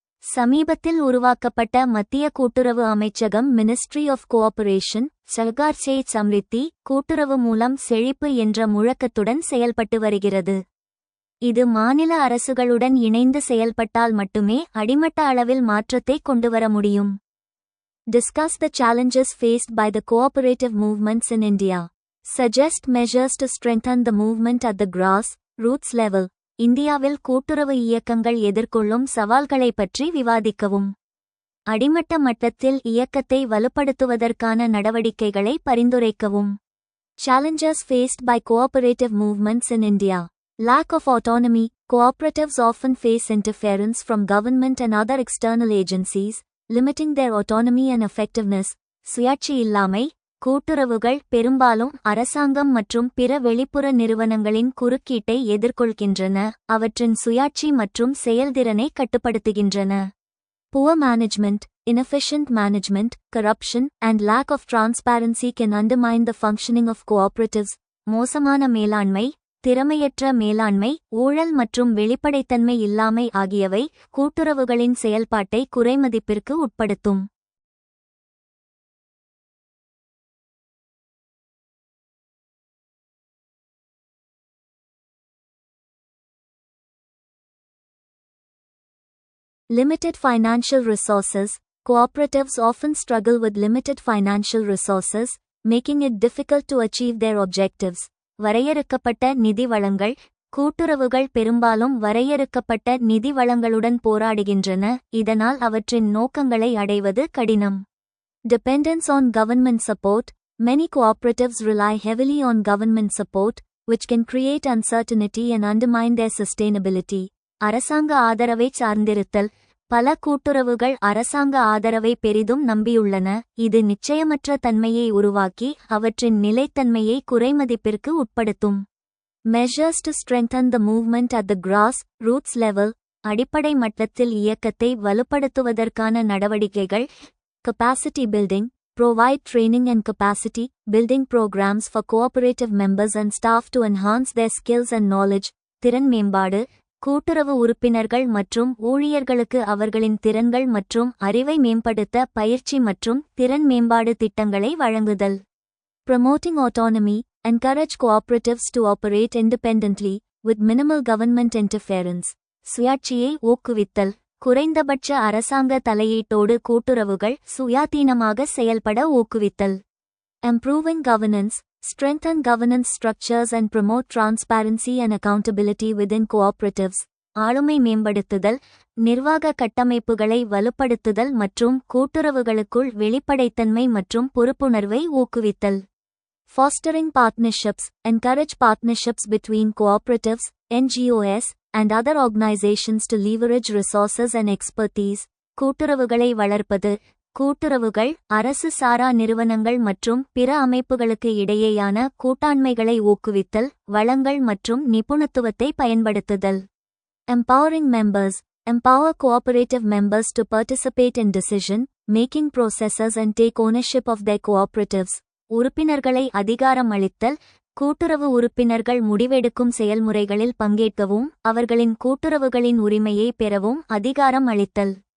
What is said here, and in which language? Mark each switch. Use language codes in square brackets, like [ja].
[ta] சமீபத்தில் உருவாக்கப்பட்ட மத்திய கூட்டுறவு அமைச்சகம் மினிஸ்ட்ரி ஆஃப் கோஆபரேஷன் சர்கார் சே சம்ரித்தி கூட்டுறவு மூலம் செழிப்பு என்ற முழக்கத்துடன் செயல்பட்டு வருகிறது. இது மாநில அரசுகளுடன் இணைந்து செயல்பட்டால் மட்டுமே அடிமட்ட அளவில் மாற்றத்தை கொண்டுவர முடியும். [en] Discuss the challenges faced by the cooperative movements in India. Suggest measures to strengthen the movement at the grass-roots level. [ta] இந்தியாவில் கூட்டுறவு இயக்கங்கள் எதிர்கொள்ளும் சவால்களை பற்றி விவாதிக்கவும். அடிமட்ட மட்டத்தில் இயக்கத்தை வலுப்படுத்துவதற்கான நடவடிக்கைகளை பரிந்துரைக்கவும். [en] Challenges faced by cooperative movements in India. Lack of autonomy. Cooperatives often face interference from government and other external agencies, limiting their autonomy and effectiveness. [ta] சுயாட்சி இல்லாமை. கூட்டுறவுகள் பெரும்பாலும் அரசாங்கம் மற்றும் பிற வெளிப்புற நிறுவனங்களின் குறுக்கீட்டை எதிர்கொள்கின்றன, அவற்றின் சுயாட்சி மற்றும் செயல்திறனை கட்டுப்படுத்துகின்றன. [en] Poor management, inefficient management, corruption, and lack of transparency can undermine the functioning of cooperatives. [ta] மோசமான மேலாண்மை, திறமையற்ற மேலாண்மை, ஊழல் மற்றும் வெளிப்படைத்தன்மை இல்லாமை ஆகியவை கூட்டுறவுகளின் செயல்பாட்டை குறைமதிப்பிற்கு உட்படுத்தும். [en] Limited financial resources. Cooperatives often struggle with limited financial resources, making it difficult to achieve their objectives. [ta] வரையறுக்கப்பட்ட நிதி வளங்கள். கூட்டுறவுகள் பெரும்பாலும் வரையறுக்கப்பட்ட நிதி வளங்களுடன் போராடுகின்றன, இதனால் அவற்றின் நோக்கங்களை அடைவது கடினம். [en] Dependence on government support. Many cooperatives rely heavily on government support, which can create uncertainty and undermine their sustainability. [ta] அரசாங்க ஆதரவை சார்ந்திருத்தல். பல கூட்டுறவுகள் அரசாங்க ஆதரவை பெரிதும் நம்பியுள்ளன, இது நிச்சயமற்ற தன்மையை உருவாக்கி அவற்றின் நிலைத்தன்மையை குறைமதிப்பிற்கு உட்படுத்தும். [en] Measures to strengthen the movement at the grass-roots level. [ta] அடிப்படை மட்டத்தில் இயக்கத்தை வலுப்படுத்துவதற்கான நடவடிக்கைகள். [en] Capacity building. Provide training and capacity building programs for cooperative members and staff to enhance their skills and knowledge. [ta] திறன் மேம்பாடு. கூட்டுறவு உறுப்பினர்கள் மற்றும் ஊழியர்களுக்கு அவர்களின் திறன்கள் மற்றும் அறிவை மேம்படுத்த பயிற்சி மற்றும் திறன் மேம்பாடு திட்டங்களை வழங்குதல். [en] Promoting autonomy, encourage cooperatives to operate independently, with minimal government interference. [ta] சுயாட்சியை ஊக்குவித்தல், குறைந்தபட்ச அரசாங்க தலையீட்டோடு கூட்டுறவுகள் சுயாதீனமாக செயல்பட ஊக்குவித்தல். [en] Improving governance, strengthen governance structures and promote transparency and accountability within cooperatives. [ta] ஆளுமை மேம்படுத்துதல், நிர்வாக கட்டமைப்புகளை வலுப்படுத்துதல் மற்றும் கூட்டுறவுகளுக்குள் வெளிப்படைத்தன்மை மற்றும் பொறுப்புணர்வை ஊக்குவித்தல். [en] Fostering partnerships, encourage partnerships between cooperatives, NGOs, and other organizations to leverage resources and expertise. [ta] கூட்டுறவுகளை வளர்ப்பது, கூட்டுறவுகள், அரசு சாரா நிறுவனங்கள் மற்றும் பிற அமைப்புகளுக்கு இடையேயான கூட்டாண்மைகளை ஊக்குவித்தல், வளங்கள் மற்றும் நிபுணத்துவத்தை பயன்படுத்துதல். [en] Empowering members, empower cooperative members to participate in decision-making processes and take ownership of their cooperatives. [ta] உறுப்பினர்களை அதிகாரம் அளித்தல், கூட்டுறவு உறுப்பினர்கள் முடிவெடுக்கும் செயல்முறைகளில் பங்கேற்கவும் அவர்களின் கூட்டுறவுகளின் உரிமையை பெறவும் அதிகாரம் அளித்தல்.